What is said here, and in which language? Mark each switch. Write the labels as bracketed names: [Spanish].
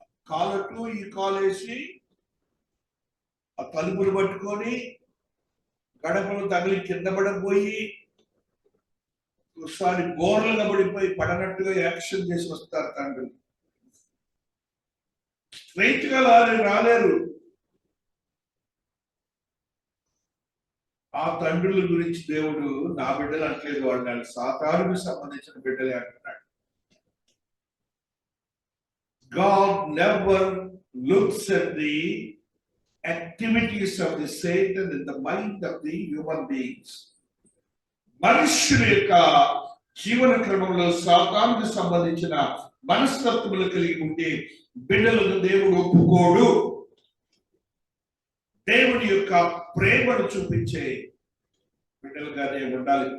[Telugu] కాలటు ఈ కాలేసి ఆ తలుపులు పట్టుకొని గడపలు తగిలి కింద పడపోయి ఒకసారి గోర్లుగా పడిపోయి పడనట్టుగా యాక్షన్ చేసి వస్తారు తండ్రులు. స్ట్రైట్ గా రాలేరు. ఆ తండ్రుల గురించి దేవుడు నా బిడ్డలు అంటలేదు, వాళ్ళు సాతానుకు సంబంధించిన బిడ్డలే అంటున్నాడు. [English] God never looks at the activities of the Satan in the mind of the human beings. [Telugu] మనుష్యుల యొక్క జీవన క్రమంలో సాతానుకు సంబంధించిన మనస్తత్వములు కలిగి ఉంటే బిడ్డలను దేవుడు ఒప్పుకోడు. దేవుడి యొక్క ప్రేమను చూపించే బిడ్డలుగానే ఉండాలి.